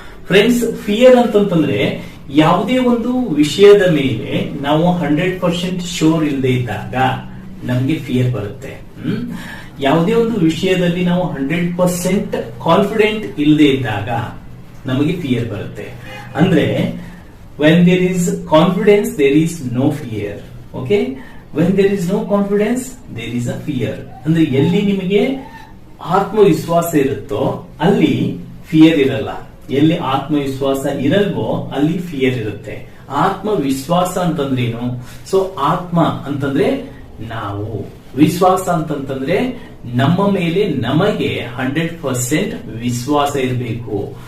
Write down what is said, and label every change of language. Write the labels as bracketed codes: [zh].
[kn] Friends, fear ಅಂತಂದ್ರೆ ಯಾವುದೇ ಒಂದು ವಿಷಯದ ಮೇಲೆ ನಾವು 100% ಶೋರ್ ಇಲ್ಲದೆ ಇದ್ದಾಗ ನಮ್ಗೆ ಫಿಯರ್ ಬರುತ್ತೆ. ಯಾವುದೇ ಒಂದು ವಿಷಯದಲ್ಲಿ ನಾವು 100% ಕಾನ್ಫಿಡೆಂಟ್ ಇಲ್ಲದೆ ಇದ್ದಾಗ ನಮಗೆ ಫಿಯರ್ ಬರುತ್ತೆ. ಅಂದ್ರೆ [en] when there is confidence there is no fear. Okay, when there is no confidence there is a fear. [kn] ಅಂದ್ರೆ ಎಲ್ಲಿ ನಿಮಗೆ ಆತ್ಮವಿಶ್ವಾಸ ಇರುತ್ತೋ ಅಲ್ಲಿ ಫಿಯರ್ ಇರಲ್ಲ, ಎಲ್ಲಿ ಆತ್ಮವಿಶ್ವಾಸ ಇರಲ್ವೋ ಅಲ್ಲಿ ಫಿಯರ್ ಇರುತ್ತೆ. ಆತ್ಮವಿಶ್ವಾಸ ಅಂತಂದ್ರೇನು? ಸೊ ಆತ್ಮ ಅಂತಂದ್ರೆ ನಾವು, ವಿಶ್ವಾಸ ಅಂತಂದ್ರೆ ನಮ್ಮ ಮೇಲೆ ನಮಗೆ 100% ವಿಶ್ವಾಸ ಇರಬೇಕು.